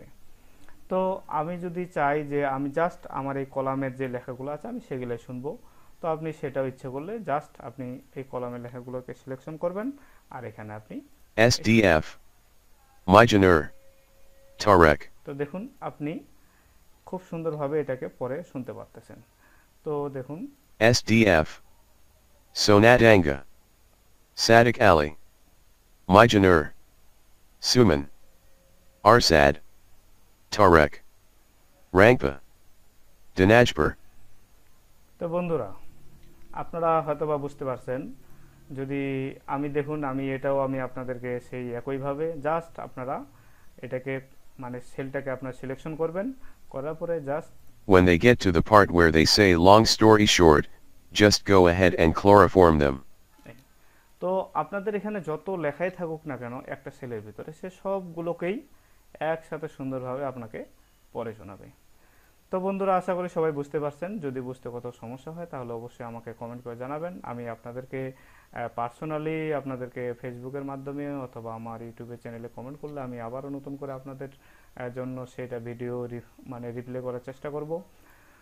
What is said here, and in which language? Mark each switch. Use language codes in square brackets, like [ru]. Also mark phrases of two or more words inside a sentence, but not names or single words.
[bn] তো আমি যদি চাই যে আমি জাস্ট আমার এই কলামের যে লেখাগুলো আছে আমি সেগুলোই শুনবো, তো আপনি সেটাও ইচ্ছে করলে জাস্ট আপনি এই কলামের লেখাগুলোকে সিলেকশন করবেন, আর এখানে আপনি SDF, Mygener, Tarek, তো দেখুন আপনি খুব সুন্দরভাবে এটাকে পরে শুনতে পারতেছেন। তো দেখুন SDF, Sonatanga, Sadik Ali, Mygener, Suman, Arsad, Tarek, Rangpa, Dinajpur. তো বন্ধুরা, আপনারা হয়তোবা বুঝতে পারছেন। যদি আমি দেখুন আমি এটাও আমি আপনাদেরকে সেই একইভাবে জাস্ট আপনারা এটাকে মানে সেলটাকে আপনারা সিলেকশন করবেন, করার পরে জাস্ট [en] When they get to the part where they say long story short, just go ahead and chloroform them. [bn] তো আপনাদের এখানে যত লেখাই থাকুক না কেন একটা সেলের ভিতরে, সে সবগুলোকেই একসাথে সুন্দরভাবে আপনাকে পড়ে শোনাবে। তো বন্ধুরা, আশা করি সবাই বুঝতে পারছেন। যদি বুঝতে কোথাও সমস্যা হয় তাহলে অবশ্যই আমাকে কমেন্ট করে জানাবেন। আমি আপনাদেরকে পার্সোনালি আপনাদেরকে ফেসবুকের মাধ্যমে অথবা আমার ইউটিউবের চ্যানেলে কমেন্ট করলে আমি আবারও নতুন করে আপনাদের জন্য সেটা ভিডিও মানে রিপ্লে করার চেষ্টা করব।